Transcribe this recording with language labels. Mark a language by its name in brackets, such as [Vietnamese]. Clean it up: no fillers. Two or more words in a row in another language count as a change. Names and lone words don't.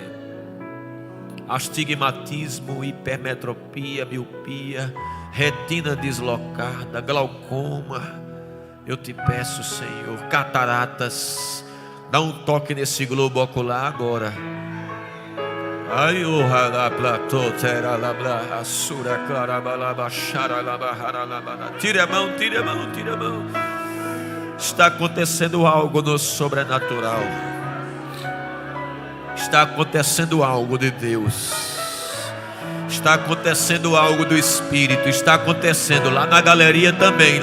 [Portuguese] Astigmatismo, hipermetropia, miopia, retina deslocada, glaucoma, eu te peço, Senhor, cataratas, dá um toque nesse globo ocular agora. Ai, o platô, terá labra, assura, clarabalaba, xaralaba, haralaba. Tire a mão, tire a mão, tire a mão. Está acontecendo algo no sobrenatural. Está acontecendo algo de Deus. Está acontecendo algo do Espírito. Está acontecendo lá na galeria também.